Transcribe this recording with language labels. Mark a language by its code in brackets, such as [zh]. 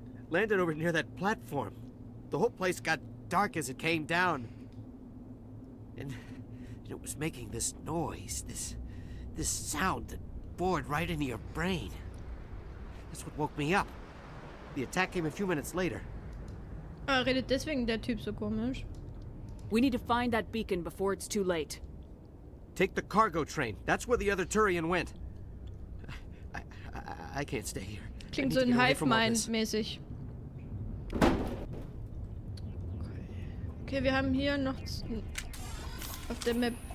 [en] Landed over near that platform. The whole place got dark as it came down. And it was making this noise, this sound that bored right into your brain. That's what woke me up. The attack came a few minutes later. [de] Redet deswegen der Typ so komisch. [en] We need to find that beacon before it's too late. Take the cargo train. That's where the other Turian went. I can't stay here. [de] Klingt so ein Hive-Mind-mäßig. Okay, wir haben hier noch auf der Map.